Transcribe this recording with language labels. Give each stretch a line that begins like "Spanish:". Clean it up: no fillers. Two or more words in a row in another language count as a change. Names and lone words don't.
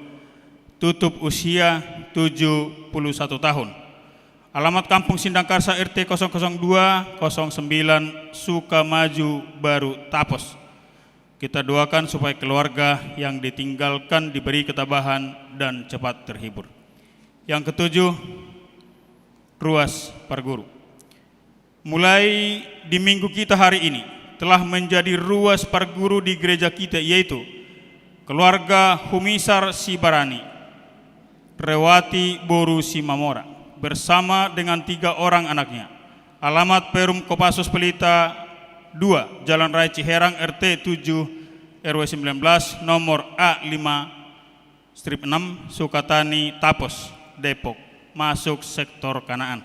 Indonesian: Tutup usia 71 tahun. Alamat Kampung Sindangkarsa RT 00209 Sukamaju Baru Tapos. Kita doakan supaya keluarga yang ditinggalkan diberi ketabahan dan cepat terhibur. Yang ketujuh, ruas Parguru. Mulai di minggu kita hari ini telah menjadi ruas Parguru di gereja kita, yaitu keluarga Humisar Sibarani, Rewati Boru Simamora, bersama dengan 3 orang anaknya. Alamat Perum Kopassus Pelita 2, Jalan Raya Ciherang, RT 7 RW 19, nomor A5/6, Sukatani, Tapos, Depok, masuk sektor Kanaan.